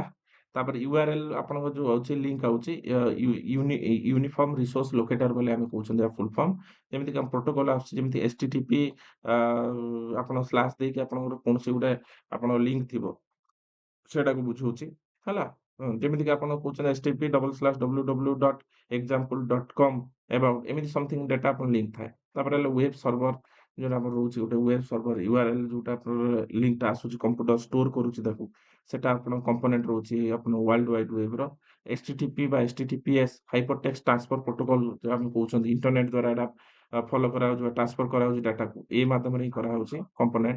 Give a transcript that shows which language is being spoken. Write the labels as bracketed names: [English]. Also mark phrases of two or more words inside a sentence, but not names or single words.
[Odia] ତାପରେ ୟୁଆରଏଲ ଆପଣଙ୍କ ଯୋଉ ଅଛି ଲିଙ୍କ ଆଉଛି, [English] uniform resource locator [Odia] ବୋଲି ଆମେ କହୁଛନ୍ତି [English] full form. [Odia] ଯେମିତିକି ଆମ ପ୍ରୋଟୋକଲ ଆସୁଛି, ଯେମିତି HTTP ଆପଣ ସ୍ଲାସ ଦେଇକି ଆପଣଙ୍କର କୌଣସି ଗୋଟେ ଆପଣ ଲିଙ୍କ ଥିବ, ସେଟାକୁ ବୁଝଉଛି ହେଲା। ଯେମିତିକି ଆପଣ କହୁଛନ୍ତି http://www.example.com about ଏମିତି [English] something data [Odia] ଆପଣ ଲିଙ୍କ ଥାଏ। ତାପରେ ହେଲା [English] web server, [Odia] ଯୋଉଟା ଆମର ରହୁଛି ଗୋଟେ [English] web server URL, [Odia] ଯୋଉଟା ଆପଣର ଲିଙ୍କଟା ଆସୁଛି [English] computer store [Odia] କରୁଛି ତାକୁ, ସେଟା ଆପଣ କମ୍ପୋନେଣ୍ଟ ରହୁଛି ଆପଣ [English] world wide web [Odia] ର। HTTP ବା HTTPS [English] hypertext transfer protocol [Odia] ଯୋଉ ଆମେ କହୁଛନ୍ତି, ଇଣ୍ଟରନେଟ ଦ୍ୱାରା ଏଟା ଫଲୋ କରାଯାଉଛି ବା ଟ୍ରାନ୍ସଫର କରାଯାଉଛି ଡାଟାକୁ, ଏଇ ମାଧ୍ୟମରେ ହିଁ କରାଯାଉଛି କମ୍ପୋନେଣ୍ଟ।